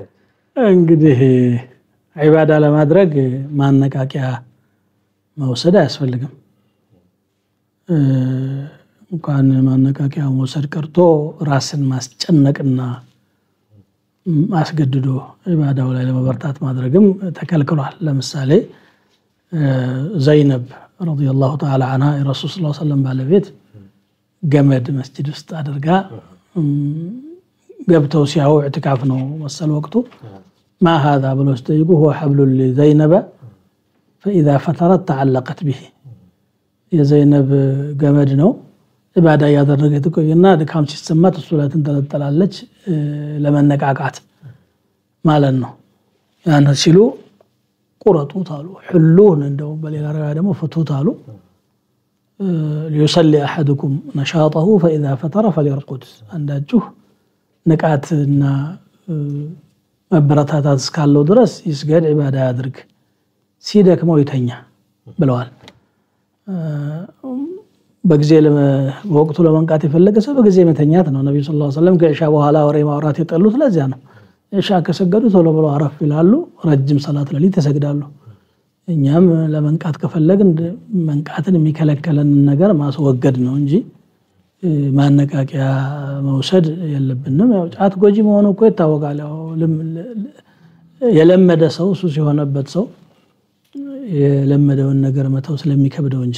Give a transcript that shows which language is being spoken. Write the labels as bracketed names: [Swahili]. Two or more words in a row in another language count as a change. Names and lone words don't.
[Amharic] እንግዲህ ዒባዳ ለማድረግ ማነቃቂያ መውሰድ አያስፈልግም እንኳን ማነቃቂያ መውሰድ ቀርቶ ራስን ማስጨነቅና ማስገድዶ ዒባዳው ላይ ለመበርታት ማድረግም ተከልክሏል ለምሳሌ ዘይነብ [Arabic] رضي الله تعالى عنها [Amharic] የረሱል [Arabic] صلى الله عليه وسلم [Amharic] ባለቤት ገመድ መስጂድ ውስጥ አድርጋ ገብተው ሲያው ኢዕቲካፍ ነው መሰል ወቅቱ [Arabic] ما هذا [Amharic] ብለው ሲጠይቁ [Arabic] هو حبل لزينب فإذا فترت تعلقت به [Amharic] የዘይነብ ገመድ ነው ኢባዳ ያደረገች ቆይና ድካም ሲሰማት እሱ ላይ ተንጠለጠላለች ለመነቃቃት ማለት ነው ያን ሲሉ ቁረጡት አሉ ሁሉን እንደው በሌላ ረዋያ ደግሞ ፍቱት አሉ [Arabic] ليصلي احدكم نشاطه فاذا فتر فليرقد [Amharic] አንዳችሁ ንቃትና መበረታታት እስካለው ድረስ ይስገድ ኢባዳ ያድርግ ሲደክመው ይተኛ ብለዋል በጊዜ ወቅቱ ለመንቃት የፈለገ ሰው በጊዜ መተኛት ነው ነብዩ [Arabic] صلى الله عليه وسلم [Amharic] ከኢሻ በኋላ ወሬ ማውራት የጠሉት ለዚያ ነው ኢሻ ከሰገዱ ቶሎ ብለው አረፍ ይላሉ ረጅም ሰላት ለሊት ተሰግዳሉ እኛም ለመንቃት ከፈለግን መንቃትን የሚከለከለን ነገር ማስወገድ ነው እንጂ ማነቃቂያ መውሰድ የለብንም ያው ጫት ጎጂ መሆኑ እኮ ይታወቃል ያው የለመደ ሰው ሱስ የሆነበት ሰው የለመደውን ነገር መተው ስለሚከብደው እንጂ